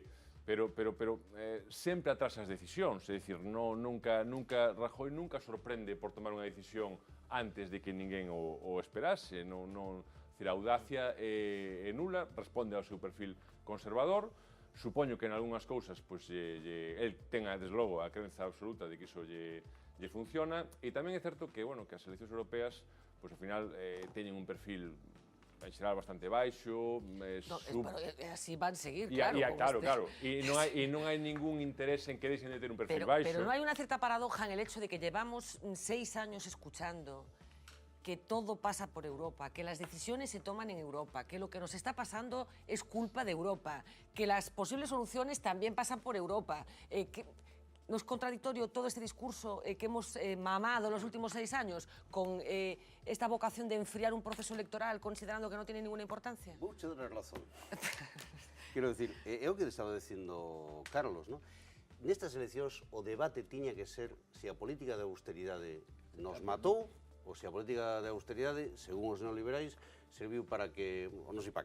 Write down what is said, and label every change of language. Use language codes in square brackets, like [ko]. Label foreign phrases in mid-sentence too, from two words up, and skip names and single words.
[gl] Pero sempre atrasa as decisións, é dicir, Rajoy nunca sorprende por tomar unha decisión antes de que ninguén o esperase, a audacia é nula, responde ao seu perfil conservador, supoño que en algunhas cousas [es] el tenga, [gl] desde logo, a crenza absoluta de que iso lle funciona, e tamén é certo que as eleccións europeas, ao final, teñen un perfil en xeral bastante baixo, así van seguir, claro. Claro. E non hai ningún interés en que deixen de ter un perfil baixo. Pero non hai unha certa [es] paradoja en el hecho de que llevamos 6 años escuchando que todo pasa por Europa, que las decisiones se toman en Europa, que lo que nos está pasando es culpa de Europa, que las posibles soluciones también pasan por Europa, que ¿no es contradictorio todo este discurso que hemos mamado en los últimos 6 años con esta vocación de enfriar un proceso electoral considerando que non tiene ninguna importancia? [gl] Vouche dar razón. Quero dicir, é o que estaba dicindo Carlos, non? Nestas eleccións o debate tiña que ser se a política de austeridade nos matou ou se a política de austeridade, según os neoliberais, serviu para que, ou non sei para que.